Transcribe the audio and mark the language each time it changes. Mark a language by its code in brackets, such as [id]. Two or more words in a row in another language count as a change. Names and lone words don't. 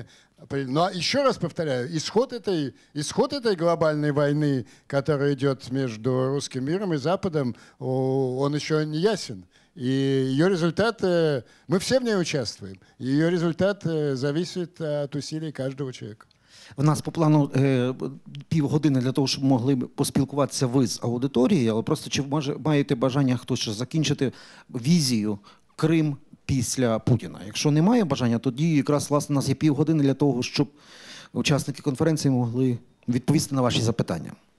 [ru] Но еще раз повторяю, исход этой глобальной войны, которая идет между русским миром и Западом, он еще не ясен. И ее результат, мы все в ней участвуем, ее результат зависит от усилий каждого человека. [uk] В нас по плану півгодини для того, щоб могли поспілкуватися ви з аудиторією, але просто чи маєте бажання хтось ще закінчити візію Крим після Путіна? Якщо немає бажання, тоді якраз власне у нас є півгодини для того, щоб учасники конференції могли відповісти на ваші запитання.